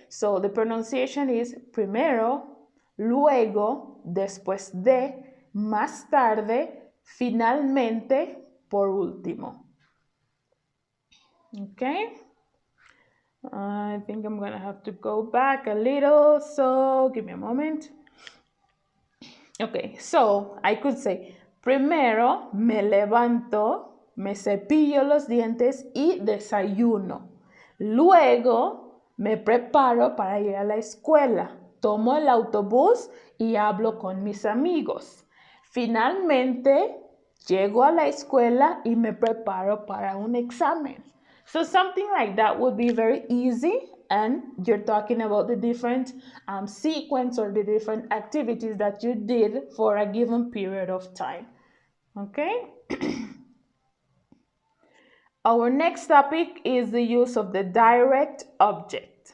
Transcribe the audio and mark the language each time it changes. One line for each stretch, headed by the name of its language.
English: So the pronunciation is
Spanish: primero, luego, después de, más tarde, finalmente, por último.
English: Okay? I think I'm gonna have to go back a little, so give me a moment. Okay, so I could say,
Spanish: primero me levanto, me cepillo los dientes y desayuno. Luego me preparo para ir a la escuela. Tomo el autobús y hablo con mis amigos. Finalmente, llego a la escuela y me preparo para un examen.
English: So something like that would be very easy, and you're talking about the different sequence or the different activities that you did for a given period of time. Okay? Our next topic is the use of the direct object.